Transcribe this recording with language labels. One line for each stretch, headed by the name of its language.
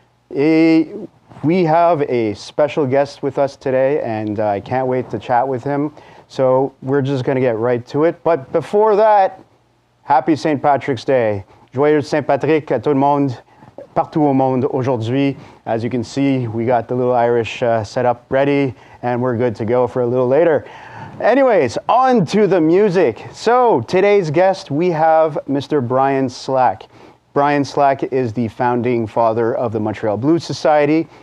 English: We have a special guest with us today, and I can't wait to chat with him. So we're just going to get right to it. But before that, happy St. Patrick's Day.
French: Joyeux Saint Patrick à tout le monde, partout au monde aujourd'hui.
English: As you can see, we got the little Irish setup ready, and we're good to go for a little later. Anyways, on to the music. So today's guest, we have Mr. Brian Slack. Brian Slack is the founding father of the Montreal Blues Society.